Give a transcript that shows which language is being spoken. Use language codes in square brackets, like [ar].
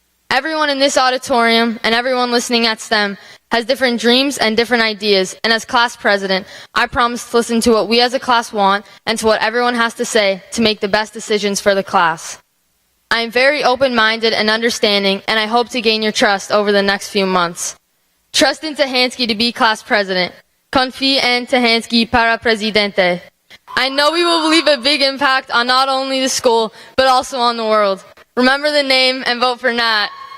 [en] Everyone in this auditorium and everyone listening at STEM has different dreams and different ideas, and as class president, I promise to listen to what we as a class want and to what everyone has to say to make the best decisions for the class. I am very open-minded and understanding, and I hope to gain your trust over the next few months. Trust in Tahansky to be class president. [es] Confía en Tahansky para presidente. [en] I know we will leave a big impact on not only the school, but also on the world. Remember the name and vote for Nat.